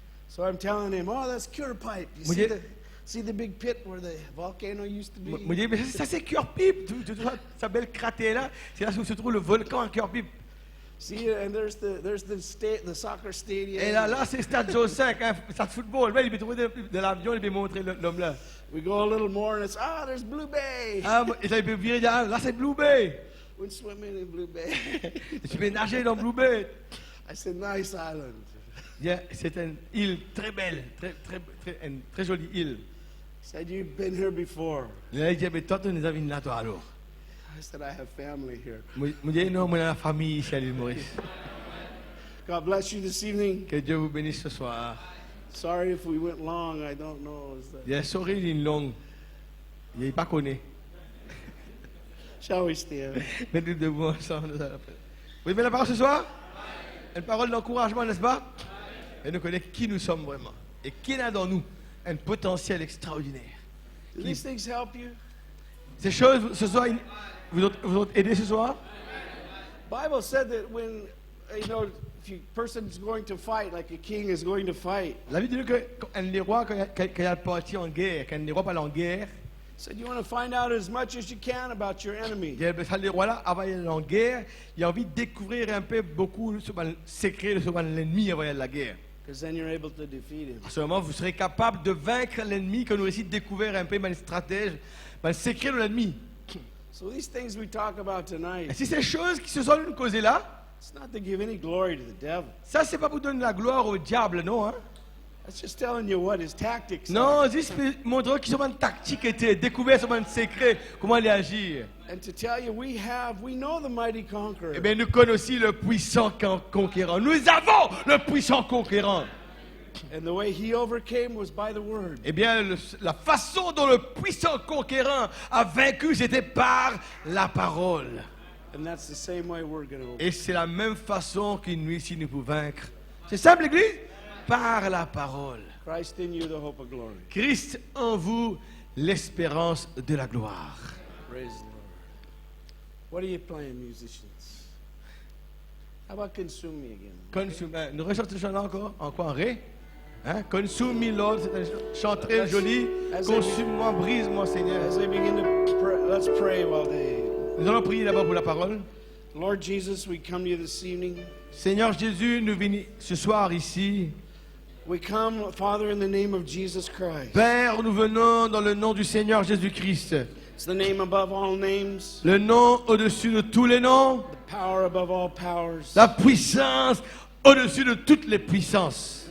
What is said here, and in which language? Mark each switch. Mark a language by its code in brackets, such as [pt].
[en] So I'm telling him, oh, that's Cure Pipe. You see the big pit where the volcano used to be? [fr] Je dis, mais ça c'est Cure Pipe. Tu vois, sa belle cratère là, c'est là où se trouve le volcan à Cure Pipe. [en] See, and there's the soccer stadium. [fr] Et là c'est Stade Joe 5, hein, stade football. Ouais, il va trouver de l'avion, il va montrer l'homme là. [en] We go a little more and it's, there's Blue Bay. [fr] Ah, et là, il peut virer là c'est Blue Bay. [en] We're swimming in Blue Bay. [fr] Tu peux nager dans Blue Bay. [en] I said, nice island. [fr] Yeah, c'est une île très belle, une très jolie île. [en] He said, you've been here before. [fr] Là, il dit, mais toi, tu nous as vu là, toi, alors. [en] I said, I have family here. [fr] Je dis, non, moi, j'ai la famille ici à l'île Maurice. [en] God bless you this evening. [fr] Que Dieu vous bénisse ce soir. [en] Sorry if we went long. I don't know. [fr] Il y a souris une longue. Il n'est pas connu. [en] Shall we stand? [fr] Mettez debout ensemble. Vous aimez la parole ce soir? Une parole d'encouragement, n'est-ce pas? Et nous connaissons qui nous sommes vraiment. Et qui a dans nous un potentiel extraordinaire. [en] Do these things help you? [fr] Ces choses, ce soir, vous ont aidé ce soir? [en] Bible said that when, if a person's going to fight, like a king is going to fight, [fr] La Bible dit qu'un roi, quand il a parti en guerre, quand un roi parle en guerre, [en] said you want to find out as much as you can about your enemy. [fr] il y a le roi là, avant d'aller en guerre, il a envie de découvrir un peu beaucoup sur le secret de l'ennemi avant la guerre. [en] Because then you're able to defeat him. [fr] À ce moment, vous serez capable de vaincre l'ennemi que nous réussit de découvrir un peu le stratège, le secret de l'ennemi. [en] So these things we talk about [fr] Et [en] tonight, [fr] si ces choses qui se sont causées là, [en] it's not to give any glory to the devil. [fr] ça c'est pas pour donner la gloire au diable, non. Hein? [en] That's just telling you what his tactics are. [fr] Non, juste montrer qu'ils ont une tactique était découvert, sont un secret, comment aller agir. [en] And to tell you, we know the mighty conqueror. [fr] Eh bien, nous connaissons aussi le puissant conquérant. Nous avons le puissant conquérant. [en] And the way he overcame was by the word. [fr] Eh bien, la façon dont le puissant conquérant a vaincu, c'était par la parole. [en] And that's the same way we're going to overcome. [fr] Et c'est la même façon que nous ici nous pouvons vaincre. C'est simple, l'Église? Par la parole. [en] Christ in you, the hope of glory. [fr] Christ en vous, l'espérance de la gloire. [en] Praise the Lord. What are you playing, musicians? How about consume me again? [fr] Nous rechantons ce chant-là encore? En quoi? En ré? Hein? Consume me, Lord. C'est un chant très joli. Consume-moi, brise-moi, Seigneur. [en] As they begin to pray, let's pray while they... [fr] Nous allons prier d'abord pour la parole. [en] Lord Jesus, we come to you this evening. [fr] Seigneur Jésus, nous venons ce soir ici. [en] We come, Father, in the name of Jesus Christ. [fr] Père, nous venons dans le nom du Seigneur Jésus-Christ. [en] It's the name above all names, [fr] Le nom au-dessus de tous les noms. [en] the power above all powers, [fr] La puissance au-dessus de toutes les puissances.